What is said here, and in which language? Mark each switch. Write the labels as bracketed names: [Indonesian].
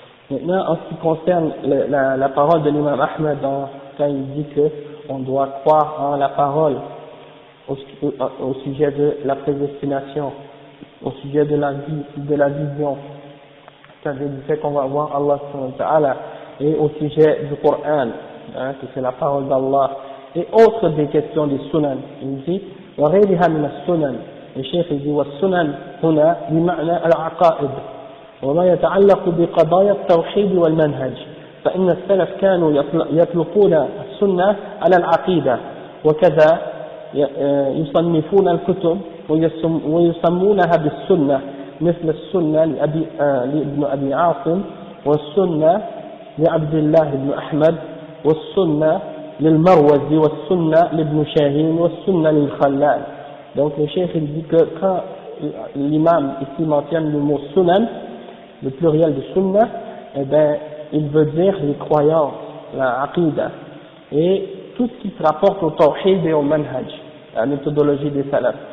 [French] Maintenant, en ce qui concerne la parole de l'imam Ahmed quand il dit qu'on doit croire en la parole au sujet de la prédestination, au sujet de la vision, c'est-à-dire du fait qu'on va voir Allah subhanahu wa ta'ala, et au sujet du Coran, que c'est la parole d'Allah, et autres des questions des sunan. Il dit [Arabic] وغيرها من السنن. الشيخ يقول والسنن هنا بمعنى العقائد وما يتعلق بقضايا التوحيد والمنهج، فإن السلف كانوا يطلقون السنة على العقيدة، وكذا يصنفون الكتب ويسمونها بالسنة، مثل السنة لابن أبي عاصم، والسنة لعبد الله بن أحمد، والسنة للمروزي، والسنة لابن شاهين، والسنة للخلال. [French] Donc le chef il dit que quand l'imam ici mentionne le mot sunan, le pluriel de sunnah, eh ben il veut dire les croyances, la aqidah, et tout ce qui se rapporte au tawhid et au manhaj, la méthodologie des salafs.